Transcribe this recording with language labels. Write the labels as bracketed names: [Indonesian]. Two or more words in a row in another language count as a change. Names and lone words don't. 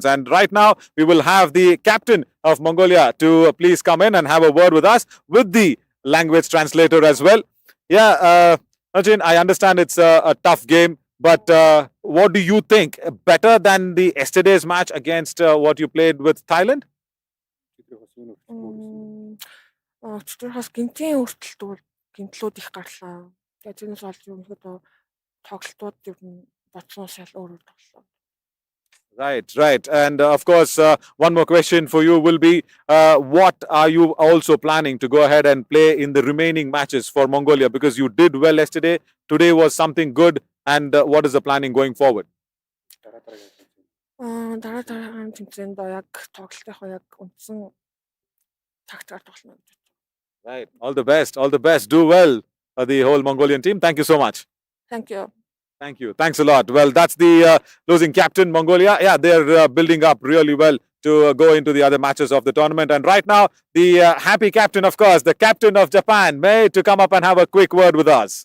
[English] And right now, we will have the captain of Mongolia to please come in and have a word with us with the language translator as well. Yeah, Arjun, I understand it's a tough game, but what do you think? Better than the yesterday's match against what you played with Thailand? [Mongolian] Өчигдөр бас гинтийн өртөлтүүд гинтлүүд их гарлаа. Тэгээд тэрнээс болж ерөнхийдөө тоглолтууд ер нь бодсоос шал өөр тоглолоо. [English] Right. And of course, one more question for you will be, what are you also planning to go ahead and play in the remaining matches for Mongolia? Because you did well yesterday. Today was something good. And what is the planning going forward? [Mongolian] Дараа тэмцээнд яг тоглолтынхоо яг үндсэн тактикаар тоглоно гэж. [English] Right. All the best. All the best. Do well, the whole Mongolian team. Thank you so much. Thank you. Thank you. Thanks a lot. Well, that's the losing captain, Mongolia. Yeah, they're building up really well to go into the other matches of the tournament. And right now, the happy captain, of course, the captain of Japan, May, to come up and have a quick word with us.